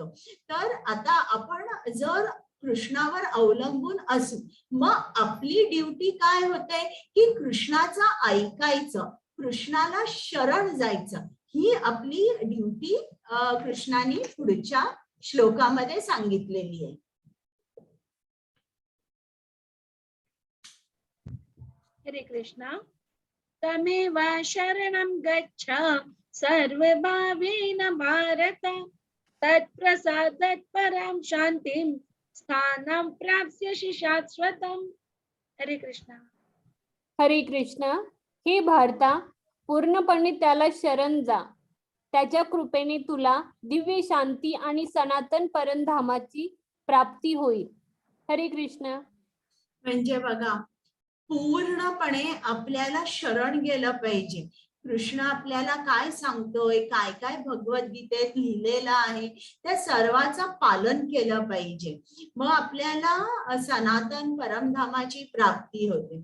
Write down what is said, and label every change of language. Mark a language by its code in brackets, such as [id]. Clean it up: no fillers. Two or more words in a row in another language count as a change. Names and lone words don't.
[mr] तर आता आपण जर कृष्णावर अवलंबून असू, मग आपली ड्युटी काय होते की कृष्णाचं ऐकायचं, कृष्णाला शरण जायचं, ही आपली ड्युटी कृष्णाने पुढच्या श्लोकामध्ये सांगितलेली आहे. हरे कृष्ण. [sa] तमेव शरणं गच्छ सर्वभावेन भारत, तत्प्रसादात् परां शान्तिं स्थानं प्राप्स्यसि शाश्वतम्. [mr] हरे कृष्ण. हरे कृष्ण. हे भारता, पूर्णपणे त्याला शरण जा, त्याच्या कृपेने तुला दिव्य शांती आणि सनातन परमधामाची प्राप्ती होईल. हरे कृष्ण. म्हणजे बघा, पूर्णपणे आपल्याला शरण गेलं पाहिजे. कृष्ण आपल्याला काय सांगतोय, काय काय भगवद्गीतेत लिहिलेलं आहे त्या सर्वाचं पालन केलं पाहिजे, मग आपल्याला सनातन परमधामाची प्राप्ती होते.